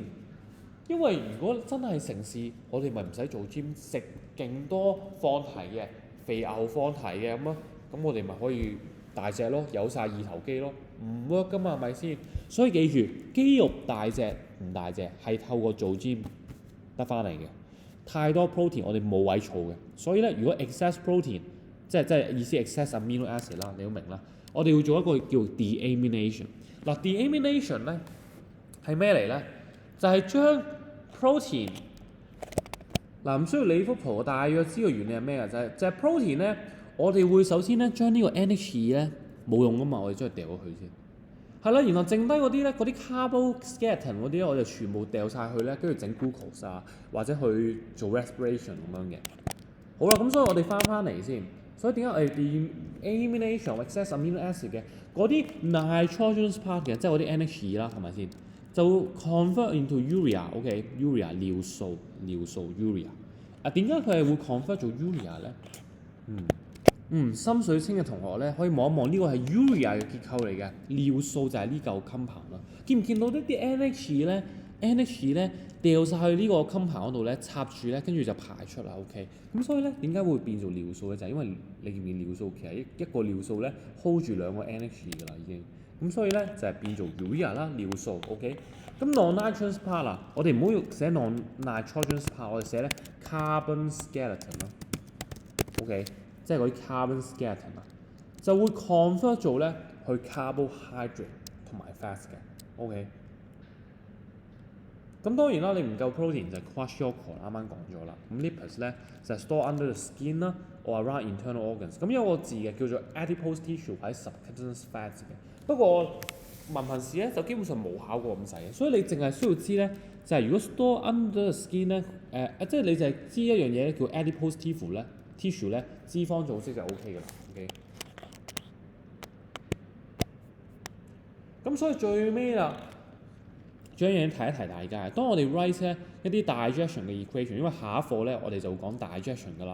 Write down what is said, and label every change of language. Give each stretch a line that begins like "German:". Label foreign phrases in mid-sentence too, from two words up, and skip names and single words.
Cantonese: 因為如果真係成事，我哋咪唔使做 gym，食勁多放題嘅肥牛放題嘅咁咯，咁我哋咪可以大隻咯，有晒二頭肌咯。唔 work 㗎嘛，係咪先？所以記住，肌肉大隻唔大隻係透過做 gym 得翻嚟嘅。太多 protein 我哋冇位儲嘅，所以咧如果
English: excess protein
Cantonese: 即係意思
English: excess amino acid
Cantonese: 啦，你都明啦。我哋要做一個叫 deamination。嗱 deamination 咧係咩嚟咧？就係將 protein 唔需要理幅圖，大約知道原理係咩嘅？就係 protein 咧，我哋會首先咧將呢個 NH2 咧。冇用噶嘛，我哋將佢掉咗佢先，係啦，然後剩低嗰啲咧，嗰啲 carboskeleton 嗰啲咧，我就全部掉晒去咧，跟住整 glucose 啊，或者去做 respiration 咁樣嘅。好啦，咁所以我哋翻嚟先。所以點解我哋
English: deamination of excess amino acid
Cantonese: 嘅嗰啲
English: nitrogenous part
Cantonese: 嘅，即係嗰啲 NH2啦，係咪先？就
English: convert into urea，
Cantonese: OK，urea 尿素urea。點解佢係會 convert 做 urea 咧？心水清嘅同學咧，可以望一望呢個係 urea 嘅結構嚟嘅，尿素就係呢嚿 compound 啦。見唔見到呢啲 NH 咧掉晒去呢個 compound 嗰度咧，插住咧，跟住就排出啦。OK，咁所以咧點解會變做尿素咧？就係因為你見唔見尿素其實一個尿素咧 hold 住兩個 NH 㗎啦已經。咁所以咧就係變做 urea 啦，尿素。OK，咁
English: non-nitrogenous part
Cantonese: 啦，我哋唔好寫
English: non-nitrogenous part，
Cantonese: 我哋寫咧
English: carbon skeleton
Cantonese: 啦。OK， 即係嗰啲
English: carbon skeleton
Cantonese: 啊，就會 convert 做咧去 carbohydrate 同埋 fat 嘅。OK。咁當然啦，你唔夠 protein 就 kwashiorkor 啱啱講咗啦。咁 lipase 咧就係
English: store under the skin
Cantonese: 啦，
English: or around internal organs。
Cantonese: 咁有個字嘅叫做
English: adipose tissue
Cantonese: 喺
English: subcutaneous fat
Cantonese: 嘅。不過文憑試咧就基本上冇考過咁細嘅，所以你淨係需要知咧就係、是、如果
English: store under the skin
Cantonese: 咧即係你就係知一樣嘢咧叫
English: adipose tissue
Cantonese: 咧脂肪組織就 OK 㗎啦。OK。咁所以最尾啦。仲有一樣嘢提一提大家，當我哋 write 咧一啲 digestion 嘅 equation， 因為下一課咧我哋就會講 digestion 㗎啦。